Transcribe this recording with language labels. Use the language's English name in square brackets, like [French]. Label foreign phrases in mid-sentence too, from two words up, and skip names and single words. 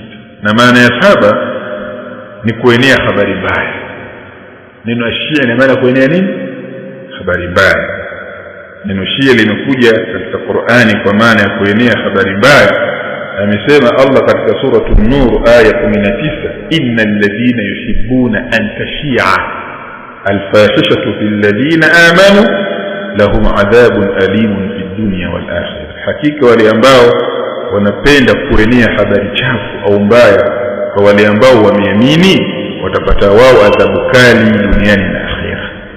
[Swahili] Na maana ya 7 ni kuenea habari mbaya. Neno Shia ina maana kuenea nini? Habari mbaya. Neno Shia limekuja katika Qur'ani kwa maana ya kuenea habari mbaya. Amesema Allah katika suratu An-Nur aya 19: [Arabic] إن الذين يحبون أن تشيع الفاحشة في الذين آمنوا لهم عذاب أليم في الدنيا والآخرة. [Swahili] Hakika wale ambao wanapenda kuenea habari chafu au mbaya kwa wale ambao wameamini, watapata wao adhabu kali duniani na akhera.